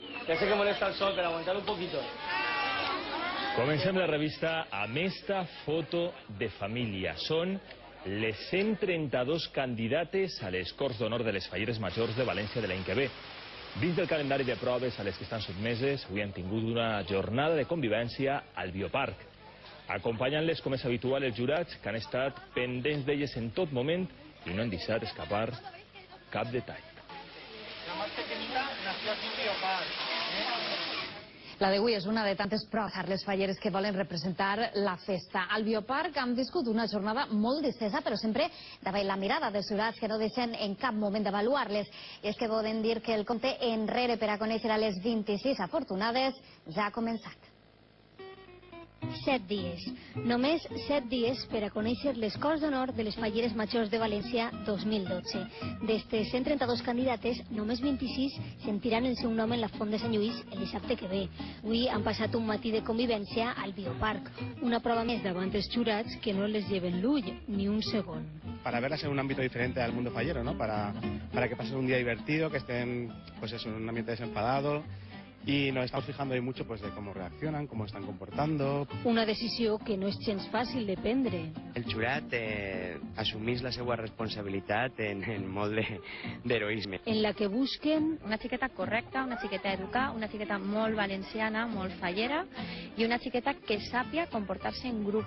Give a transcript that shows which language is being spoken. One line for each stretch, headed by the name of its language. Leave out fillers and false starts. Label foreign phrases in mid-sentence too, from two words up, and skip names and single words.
Spanish: Ya sé que molesta el sol, pero aguantar un poquito.
Catalan: Comencem la revista amb esta foto de família. Són les 132 candidates a les Corts d'Honor de les Falleres Majors de València de l'any que ve. Dins del calendari de proves a les que estan sotmeses, avui han tingut una jornada de convivència al Bioparc. Acompanyant-les, com és habitual, els jurats que han estat pendents d'elles en tot moment i no han deixat escapar cap detall.
Spanish: La más pequeñita nació aquí en Bioparc.
Catalan: La d'avui és una de tantes proves a les falleres que volen representar la festa. Al Bioparc han viscut una jornada molt distesa, però sempre davant la mirada dels jurats que no deixen en cap moment d'avaluar-les. I és que poden dir que el compte enrere per a conèixer a les 26 afortunades ja ha començat. 7 dies. Només 7 dies per a conèixer les Corts d'Honor de les Falleres Majors de València 2012. D'estes 132 candidates, només 26 sentiran el seu nom en la Font de Sant Lluís el dissabte que ve. Avui han passat un matí de convivència al Bioparc. Una prova més davant els jurats que no les lleven l'ull ni un segon.
Spanish: Para verlas en un ámbito diferente al mundo fallero, ¿no? Para que pasen un día divertido, que estén pues eso, en un ambiente desenfadado. Y nos estamos fijando ahí mucho pues de cómo reaccionan, cómo están comportando.
Catalan: Una decisió que no és gens fàcil de prendre. El jurat assumís la seva responsabilitat en molt d'heroisme. En la que busquen una xiqueta correcta, una xiqueta educada, una xiqueta molt valenciana, molt fallera i una xiqueta que sàpia comportar-se en grup.